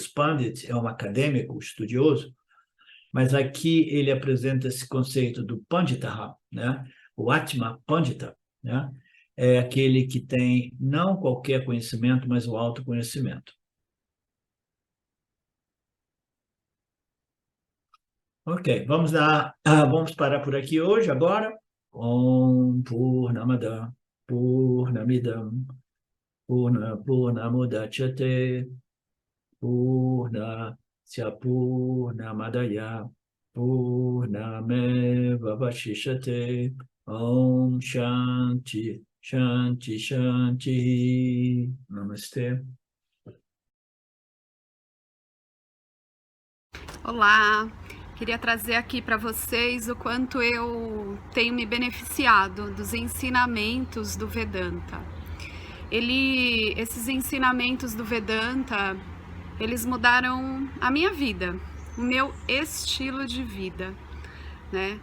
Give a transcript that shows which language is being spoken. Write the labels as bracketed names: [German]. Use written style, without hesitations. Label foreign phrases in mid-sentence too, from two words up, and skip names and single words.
[Portuguese] Pandit é um acadêmico, estudioso. Mas aqui ele apresenta esse conceito do Panditaha, né? O Atma Pandita, né? É aquele que tem não qualquer conhecimento, mas o autoconhecimento. Ok, vamos parar por aqui hoje, agora. [Sanskrit] ॐ पूर्णमदः पूर्णमिदं पूर्णमुदच्यते पूर्णस्य पूर्णमादाय पूर्णमेव अवशिष्यते. ॐ शान्तिः शान्तिः शान्तिः. [Portuguese] Namastê. Olá, queria trazer aqui para vocês o quanto eu tenho me beneficiado dos ensinamentos do Vedanta. Esses ensinamentos do Vedanta, eles mudaram a minha vida, o meu estilo de vida, né?